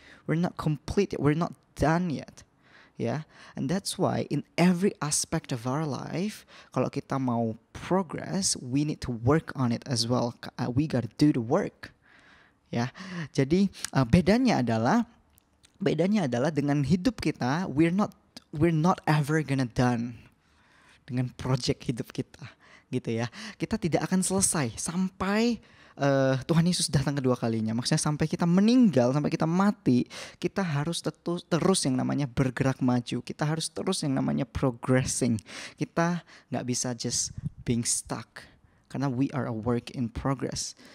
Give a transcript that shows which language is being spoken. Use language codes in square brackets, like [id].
[en] We're not complete, we're not done yet. Ya, and that's why in every aspect of our life, [id] kalau kita mau [en] progress, we need to work on it as well. We gotta do the work. [id] Ya, jadi bedanya adalah dengan hidup kita, [en] we're not ever gonna done [id] dengan project hidup kita, gitu ya. Kita tidak akan selesai sampai Tuhan Yesus datang kedua kalinya. Maksudnya sampai kita meninggal, sampai kita mati, kita harus terus yang namanya bergerak maju. Kita harus terus yang namanya progressing. Kita nggak bisa [en] just being stuck, karena we are a work in progress.